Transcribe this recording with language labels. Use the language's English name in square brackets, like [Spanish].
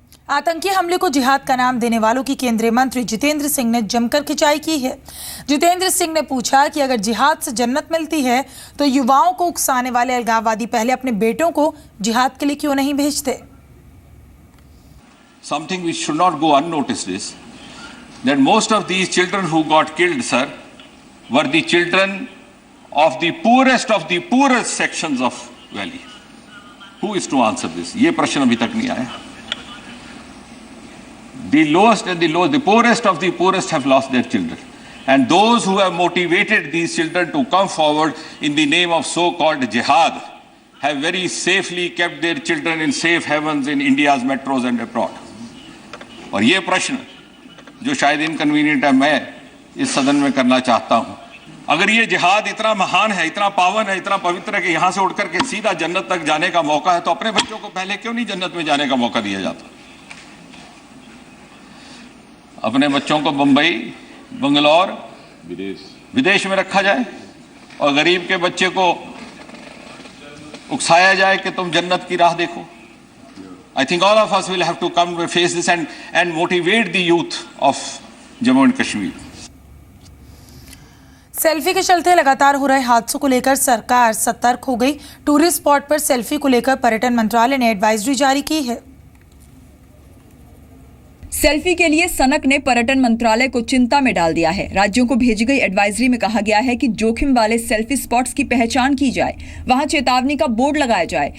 [Hindi] आतंकी हमले को जिहाद का नाम देने वालों की केंद्रीय मंत्री जितेंद्र सिंह ने जमकर खिंचाई की है। जितेंद्र सिंह ने पूछा कि अगर जिहाद से जन्नत मिलती है तो युवाओं को उकसाने वाले अलगाववादी पहले अपने बेटों को जिहाद के लिए क्यों नहीं भेजते। [English] Something which should not go unnoticed is that most of these children who got killed, sir, were the children of the poorest sections of valley. Who is to answer this? [Hindi] ये प्रश्न अभी तक नहीं आया। [English] The poorest of the poorest have lost their children. And those who have motivated these children to come forward in the name of so-called jihad have very safely kept their children in safe havens in India's metros and abroad. [Hindi] और ये प्रश्न जो शायद inconvenient है, मैं इस सदन में करना चाहता हूं। अगर ये जिहाद इतना महान है, इतना पावन है, इतना पवित्र है कि यहां से उठकर के सीधा जन्नत तक जाने का मौका है, तो अपने बच्चों को पहले क्यों नहीं जन्नत में जाने का मौका दिया जाता? अपने बच्चों को बंबई, बंगलौर, विदेश में रखा जाए और गरीब के बच्चे को उकसाया जाए कि तुम जन्नत की राह देखो। [English] I think all of us will have to come to face this and motivate the youth of Jammu and Kashmir. [Hindi] Selfie के चलते लगातार हो रहे हादसों को लेकर सरकार सतर्क हो गई। टूरिस्ट स्पॉट पर सेल्फी को लेकर पर्यटन मंत्रालय ने एडवाइजरी जारी की है। सेल्फी के लिए सनक ने पर्यटन मंत्रालय को चिंता में डाल दिया है। राज्यों को भेजी गई एडवाइजरी में कहा गया है कि जोखिम वाले सेल्फी स्पॉट्स की पहचान की जाए, वहां चेतावनी का बोर्ड लगाया जाए।